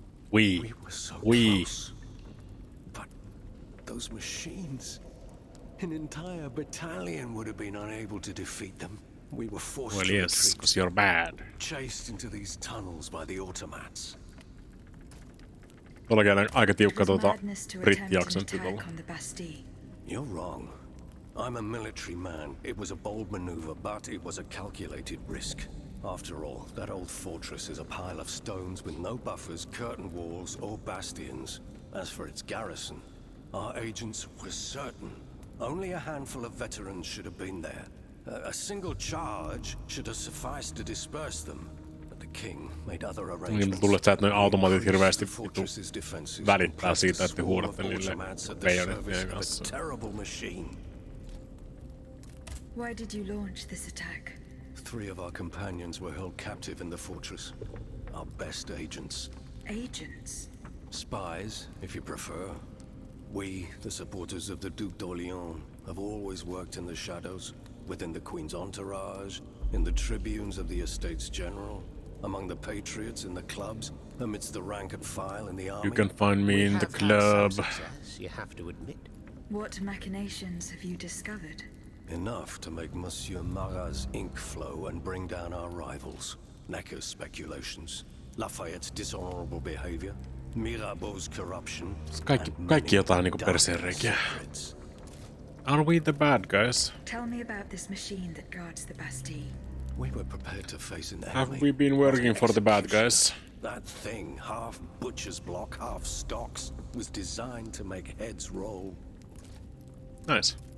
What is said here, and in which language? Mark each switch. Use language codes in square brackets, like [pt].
[en] We were so close. But those machines. An entire battalion would have been unable to defeat them. We were forced to yes, retreat. because you're bad. Chased into these tunnels by the automats. [fi] Tuollakin on aika tiukka brittiaksentti tuolla. [en] You're wrong. I'm a military man. It was a bold maneuver, but it was a calculated risk. After all, that old fortress is a pile of stones with no buffers, curtain walls, or bastions. As for its garrison, our agents were certain. Only a handful of veterans should have been there. A single charge should have sufficed to disperse them. But the king made other arrangements. [fi] Tullut sä, että noi automaatit hirveästi välittää siitä, että huudatte niille bayonettien kanssa. [en] Terrible machine. Why did you launch this attack? 3 of our companions were held captive in the fortress. Our best agents. Agents? Spies, if you prefer. We, the supporters of the Duc d'Orléans, have always worked in the shadows, within the Queen's entourage, in the tribunes of the Estates General, among the patriots in the clubs, amidst the rank and file in the army. You can find me in the club. You have to admit. What machinations have you discovered? Enough to make Monsieur Marat's ink flow and bring down our rivals. Necker's speculations, Lafayette's dishonorable behavior, Mirabeau's corruption. [fi] Kaikki jotain niinku perseenreikiä. [en] Are we the bad guys? Tell me about this machine that guards the Bastille. We were prepared to face an enemy. Have we been working for the bad guys? That thing, half butcher's block, half stocks, was designed to make heads roll. Nice.